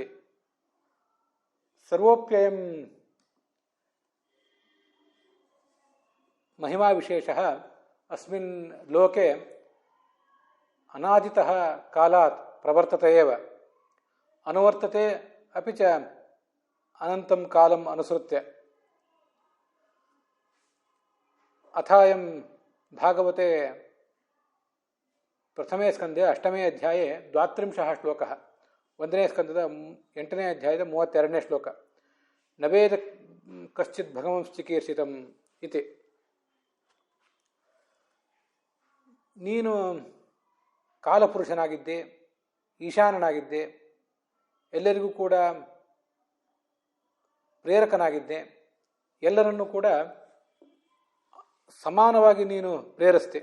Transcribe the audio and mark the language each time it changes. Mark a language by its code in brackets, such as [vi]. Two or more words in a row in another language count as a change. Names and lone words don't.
[sa] ಸರ್ವೋಪ್ಯಯಂ ಮಹಿಮಾ ವಿಶೇಷಃ ಅಸ್ಮಿನ್ ಲೋಕೆ ಅನಾದಿತಃ ಕಾಲಾತ್ ಪ್ರವರ್ತತೆ ಏವ, ಅನುವರ್ತತೆ ಅಪಿ ಚ ಅನಂತಂ ಕಾಲಂ ಅನುಸೃತ್ಯ. ಅಥಾಯಂ ಭಾಗವತೆ ಪ್ರಥಮೇ ಸ್ಕಂದೆ ಅಷ್ಟಮೇ ಅಧ್ಯಾಯೇ 32 ಶ್ಲೋಕಃ. [kn] 1ನೇ ಸ್ಕಂದದ 8ನೇ ಅಧ್ಯಾಯದ 32ನೇ ಶ್ಲೋಕ. [sa] ನವೇದ ಕಶ್ಚಿತ್ ಭಗವಂಶ್ಚಿಕೀರ್ಷಿತಂ ಇತಿ. [kn] ನೀನು ಕಾಲಪುರುಷನಾಗಿದ್ದೆ, ಈಶಾನನಾಗಿದ್ದೆ, ಎಲ್ಲರಿಗೂ ಕೂಡ ಪ್ರೇರಕನಾಗಿದ್ದೆ, ಎಲ್ಲರನ್ನೂ ಕೂಡ ಸಮಾನವಾಗಿ ನೀನು ಪ್ರೇರಿಸ್ತೆ.